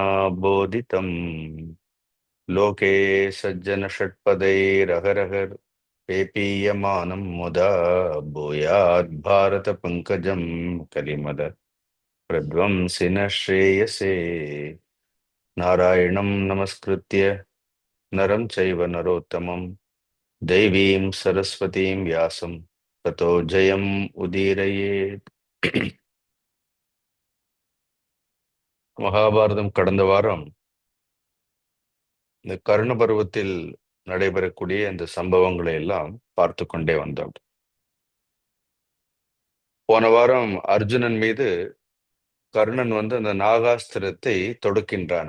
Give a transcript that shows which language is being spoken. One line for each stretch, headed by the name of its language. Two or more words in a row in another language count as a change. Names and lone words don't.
Sanskrit: बोधितम् लोके सज्जनषट्पदैरहरहर पेपीयमानं मुदा भूयात् भारतपङ्कजं कलिमद प्रध्वंसिनः श्रेयसे नारायणं नमस्कृत्य नरं चैव नरोत्तमं देवीं सरस्वतीं व्यासं ततो जयम् उदीरयेत्.
Tamil: மகாபாரதம் கடந்த வாரம் இந்த கர்ண பருவத்தில் நடைபெறக்கூடிய இந்த சம்பவங்களை எல்லாம் பார்த்து கொண்டே வந்தோம். போன வாரம் அர்ஜுனன் மீது கர்ணன் அந்த நாகாஸ்திரத்தை தொடுக்கின்றான்.